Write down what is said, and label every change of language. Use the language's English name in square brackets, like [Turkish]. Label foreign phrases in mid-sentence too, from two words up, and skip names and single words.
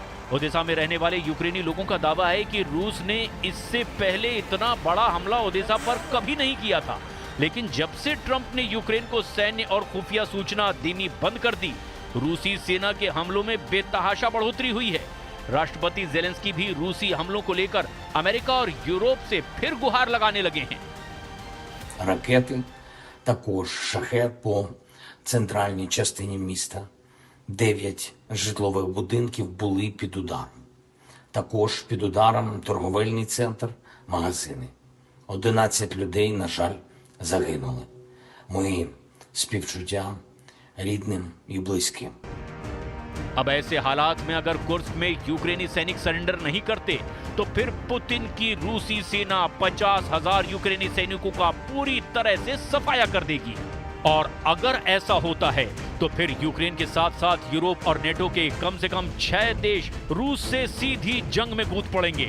[Hindi] ओडेसा में रहने वाले यूक्रेनी लोगों का दावा है कि रूस ने इससे पहले इतना बड़ा हमला ओडेसा पर कभी नहीं किया था, लेकिन जब से ट्रंप ने यूक्रेन को सैन्य और खुफिया सूचना देनी बंद कर दी, रूसी सेना के हमलों में बेतहाशा बढ़ोतरी हुई है। राष्ट्रपति ज़ेलेंस्की भी रूसी हमलों को लेकर अमेरिका और यूरोप से फिर गुहार लगाने लगे हैं। [Ukrainian] Ракети, також шахед по центральній частині міста. 9 житлових будинків були під ударом. Також під ударом торговельний центр, магазини. 11 людей, на жаль, загинули. Мої співчуття рідним і близьким. [Hindi] अब ऐसे हालात में अगर कुर्स्क में यूक्रेनी सैनिक सरेंडर नहीं करते तो फिर पुतिन की रूसी सेना 50,000 यूक्रेनी सैनिकों का पूरी तरह से सफाया कर देगी। और अगर ऐसा होता है तो फिर यूक्रेन के साथ साथ यूरोप और नेटो के कम से कम 6 देश रूस से सीधी जंग में कूद पड़ेंगे।